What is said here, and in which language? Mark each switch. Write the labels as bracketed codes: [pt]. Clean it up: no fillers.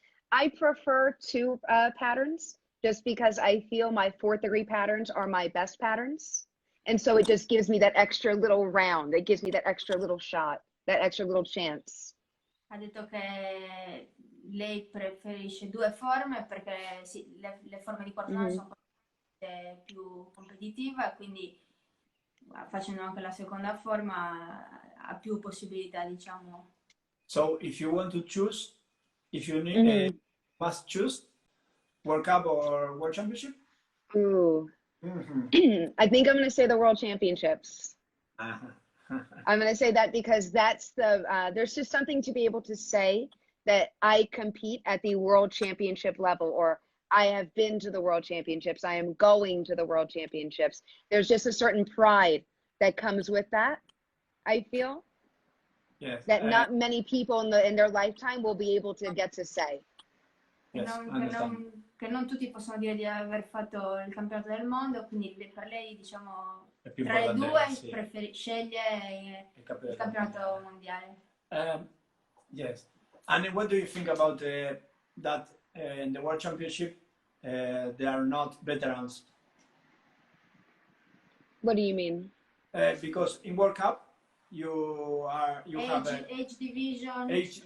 [en] I prefer two patterns, just because I feel my fourth degree patterns are my best patterns. And so it just gives me that extra little round. It gives me that extra little shot, that extra little chance. [it] Ha detto che lei preferisce due forme perché sì, le forme di quarto round sono più competitive, quindi facendo anche la seconda forma ha più possibilità, diciamo. [en] So if you want to choose, if you need, must choose World Cup or World Championship? Ooh. I think I'm going to say the World Championships. I'm going to say that because that's there's just something to be able to say that I compete at the World Championship level, or I have been to the World Championships, I am going to the World Championships. There's just a certain pride that comes with that, I feel. Yes. That not many people in their lifetime will be able to get to say. Yes, [it] che non tutti possono dire di aver fatto il campionato del mondo, quindi per lei, diciamo, tra le due sceglie il campionato mondiale. [en] Yes. And what do you think about that in the World Championship they are not veterans? What do you mean? Because in World Cup you have age division.